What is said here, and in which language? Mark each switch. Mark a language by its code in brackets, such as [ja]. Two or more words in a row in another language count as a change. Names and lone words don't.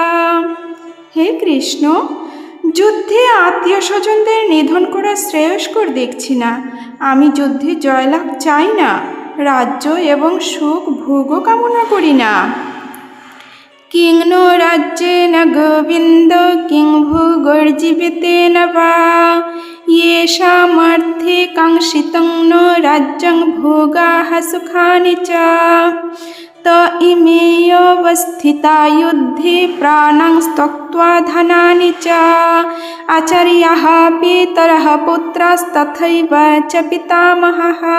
[bn] হে কৃষ্ণ, যুদ্ধে আত্মীয় স্বজনদের নিধন করা শ্রেয়স্কর দেখছি না। আমি যুদ্ধে জয়লাভ চাই না, রাজ্য এবং সুখ ভোগও কামনা করি না। [sa] কিং নো রাজ্যেন গোবিন্দ কিং ভোগর্জীবিতেন বা येषामर्थे काङ्क्षितं नो राज्यं भोगाः सुखानि च त इमेऽवस्थिता युद्धे प्राणां त्यक्त्वा धनानि च आचार्याः पितरः पुत्रास्तथैव च पितामहः